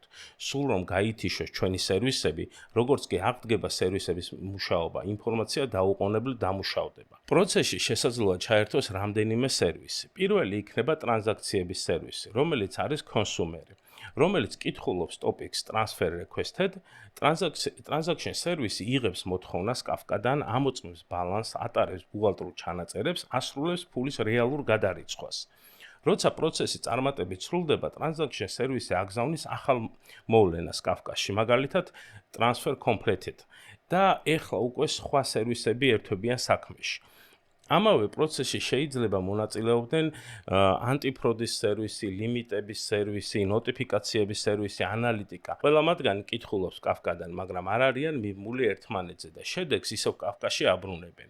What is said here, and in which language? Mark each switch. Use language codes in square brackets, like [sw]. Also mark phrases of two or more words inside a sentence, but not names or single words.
[ka] სულ რომ გაითიშოს ჩვენი სერვისები, როგორც კი აღდგება სერვისების მუშაობა, ინფორმაცია დაუყოვნებლივ დამუშავდება. პროცესში შესაძლოა ჩაერთოს რამდენიმე სერვისი. პირველი იქნება ტრანზაქციების სერვისი, რომელიც არის კონსუმერი. რომელიც კითხულობს ტოპიკს [en] transfer requested, [ka] transaction სერვისი იღებს მოთხოვნას Kafka-დან, ამოწმებს ბალანსს, ატარებს ბუღალტრულ ჩანაწერებს, ასრულებს ფულის რეალურ გადარიცხვას. როცა პროცესი წარმატებით სრულდება, transaction სერვისი აგზავნის ახალ მოვლენას Kafka-ში, მაგალითად [en] transfer completed [ka] და ეხლა უკვე სხვა სერვისები ერთვებიან საქმეში. ამავე პროცესში შეიძლება მონაწილეობდნენ ანტიფროდის სერვისი, ლიმიტების სერვისი, ნოტიფიკაციების სერვისი, ანალიტიკა. ყველა მათგანი კითხულობს Kafka-დან, მაგრამ არ არიან მიმული ერთმანეთზე და შედეგს ისევ Kafka-ში აბრუნებენ.